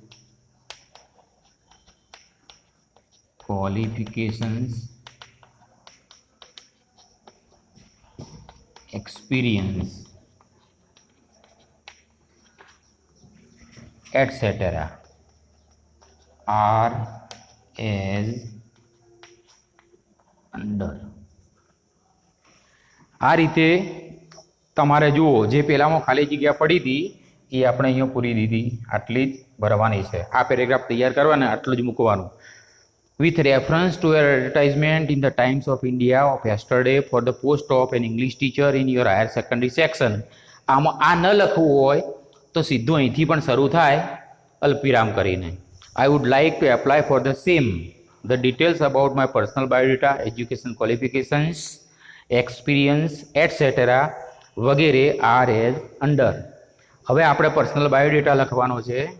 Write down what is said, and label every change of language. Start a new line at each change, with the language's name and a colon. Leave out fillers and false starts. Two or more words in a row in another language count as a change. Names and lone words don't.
English: qualifications, experience, etc. are as under.
Gujarati: આ રીતે તમારે જુઓ, જે પહેલામાં ખાલી જગ્યા પડી હતી એ આપણે અહીંયા પૂરી દીધી, આટલી જ ભરવાની છે. આ પેરેગ્રાફ તૈયાર કરવાના, આટલું જ મૂકવાનું.
English: with reference to your advertisement in the Times of India of yesterday for the post of an English teacher in your higher secondary section.
Gujarati: આમાં આ ન લખવું હોય તો સીધું અહીંથી પણ શરૂ થાય અલ્પવિરામ કરીને.
English: I would like to apply for the same. The details about my personal biodata, education qualifications, experience, etc. વગેરે are as under.
Gujarati: હવે આપણે
English: personal biodata
Gujarati: લખવાનો છે,